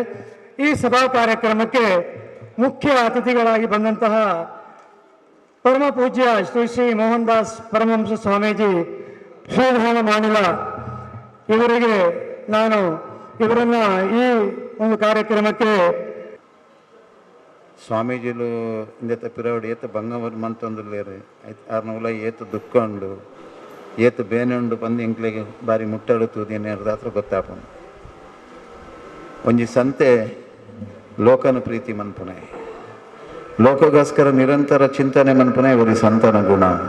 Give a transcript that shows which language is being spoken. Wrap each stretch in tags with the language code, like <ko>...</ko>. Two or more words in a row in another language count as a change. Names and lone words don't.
<kn>ಈ ಸಭಾ ಕಾರ್ಯಕ್ರಮಕ್ಕೆ ಮುಖ್ಯ ಅತಿಥಿಗಳಾಗಿ ಬಂದಂತಹ ಪರಮ ಪೂಜ್ಯ ಶ್ರೀ ಶ್ರೀ ಮೋಹನ್ ದಾಸ್ ಪರಮಹಂಸ ಸ್ವಾಮೀಜಿ ಶ್ರೀಧಾಮ ಮಾಣಿಲ ಇವರಿಗೆ ನಾನು ಇವರನ್ನ ಈ ಒಂದು ಕಾರ್ಯಕ್ರಮಕ್ಕೆ</kn> <tcy>ಸ್ವಾಮೀಜಿಲು ಇಂದೆತ್ತ ಪಿರವಡು ಏತ ಬಂಗವರು ಮಂತೊಂದುಲ್ಲೇರು ಆರ್ನವುಲ ಏತು ದುಃಖ ಉಂಡು ಏತು ಬೇನೆ ಉಂಡು ಬಂದು ಎಂಕ್ಲೆಗೆ ಬಾರಿ ಮುಟ್ಟಾಡು ತೂದಿನೇರ್ದು ಹತ್ರ ಗೊತ್ತಾಪನು. ಒಂಜಿ ಸಂತೆ ಲೋಕನ ಪ್ರೀತಿ ಮನ್ಪುನೆ, ಲೋಕಗೋಸ್ಕರ ನಿರಂತರ ಚಿಂತನೆ ಮನ್ಪುನೆ ಇವರಿ ಸಂತನ ಗುಣ.</tcy>